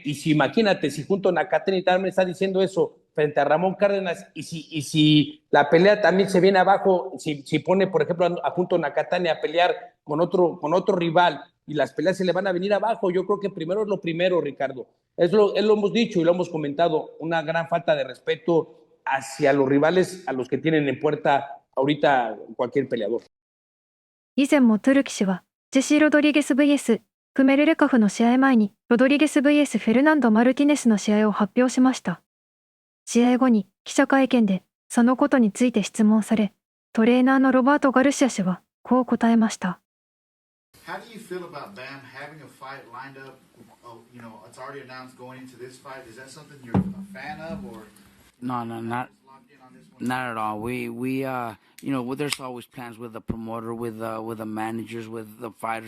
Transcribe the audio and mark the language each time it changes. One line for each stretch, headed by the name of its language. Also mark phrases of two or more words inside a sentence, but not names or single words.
Spanish: Y si imagínate, si junto a Nakatani también está diciendo eso frente a Ramón Cárdenas, y si la pelea también se viene abajo, si pone, por ejemplo, junto a Nakatani a pelear con otro rival, y las peleas se le van a venir abajo, yo creo que primero es lo primero, Ricardo. Lo hemos dicho y lo hemos comentado, una gran falta de respeto hacia los rivales a los que tienen en puerta ahorita cualquier peleador.
Japanese: 以前もトゥルキ氏は、ジェシー・ロドリゲス VS クメルレカフの試合前に、ロドリゲス VS フェルナンド・マルティネスの試合を発表しました。試合後に記者会見で、そのことについて質問され、トレーナーのロバート・ガルシア氏は、こう答えました。
English: How do you feel about Bam having a fight lined up? You know, it's already announced going into this fight. Is that something you're a fan of, or No, not at all. You know, there's always plans with the promoter, with the managers, with the fighters.